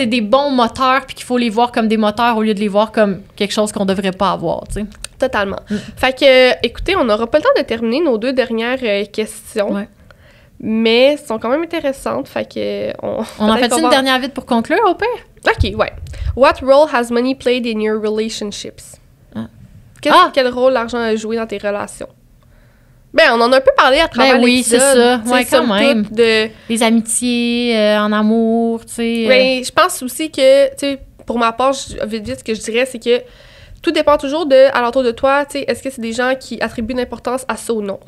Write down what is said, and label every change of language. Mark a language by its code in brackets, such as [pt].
[fr] c'est des bons moteurs puis qu'il faut les voir comme des moteurs au lieu de les voir comme quelque chose qu'on devrait pas avoir, tu sais. Totalement. Fait que, écoutez, on n'aura pas le temps de terminer nos 2 dernières questions. Ouais. Mais elles sont quand même intéressantes. Fait que... On en fait une dernière vite pour conclure, au pire? OK, ouais. [en] What role has money played in your relationships? [fr] Quel rôle l'argent a joué dans tes relations? Ben, on en a un peu parlé à travers l'épisode. C'est ça. Ouais, quand même. De... Les amitiés, en amour, tu sais. Ben, je pense aussi que, tu sais, pour ma part, vite, ce que je dirais, c'est que tout dépend toujours alentour de toi, tu sais, est-ce que c'est des gens qui attribuent une importance à ça ou non?